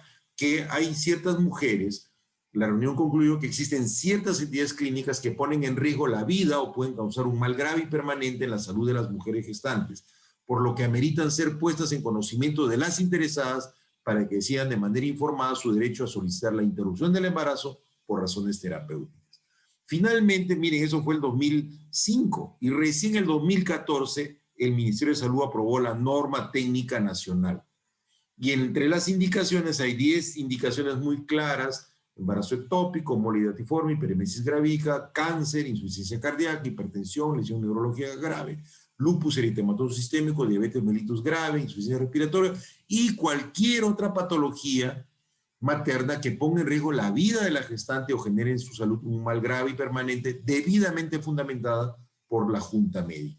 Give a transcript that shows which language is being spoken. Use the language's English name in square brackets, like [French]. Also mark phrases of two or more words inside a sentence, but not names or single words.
[Spanish] Que hay ciertas mujeres, la reunión concluyó que existen ciertas entidades clínicas que ponen en riesgo la vida o pueden causar un mal grave y permanente en la salud de las mujeres gestantes, por lo que ameritan ser puestas en conocimiento de las interesadas para que decidan de manera informada su derecho a solicitar la interrupción del embarazo por razones terapéuticas. Finalmente, miren, eso fue el 2005 y recién en el 2014 el Ministerio de Salud aprobó la norma técnica nacional. Y entre las indicaciones hay 10 indicaciones muy claras: embarazo ectópico, molidatiforme, hiperemesis gravídica, cáncer, insuficiencia cardíaca, hipertensión, lesión neurológica grave, lupus eritematoso sistémico, diabetes mellitus grave, insuficiencia respiratoria y cualquier otra patología materna que ponga en riesgo la vida de la gestante o genere en su salud un mal grave y permanente, debidamente fundamentada por la Junta Médica.